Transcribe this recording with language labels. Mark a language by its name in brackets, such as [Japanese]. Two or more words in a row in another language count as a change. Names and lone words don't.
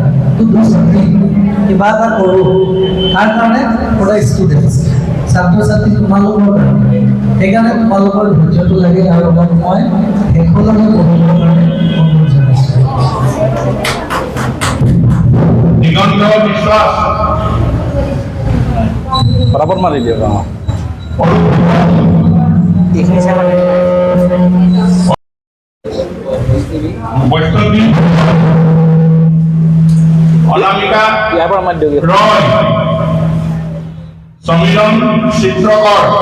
[Assamese] কিবা এটা কৰোঁ, তাৰ কাৰণে সদায় ষ্টুডেণ্টছ ছাত্ৰ ছাত্ৰী তোমালোকৰ কাৰণে। সেইকাৰণে তোমালোকৰ ধৈৰ্যটো লাগে আৰু মই শেষলৈকে পঢ়িবৰ কাৰণে অনুৰোধ জনাইছোঁ। দিগন্ত বিশ্বাস। [Hindi] बराबर मार लीजिएगा। [Assamese] বৈষ্ণৱী অনামিকা ৰয়। সমীৰণ চিত্ৰকৰ।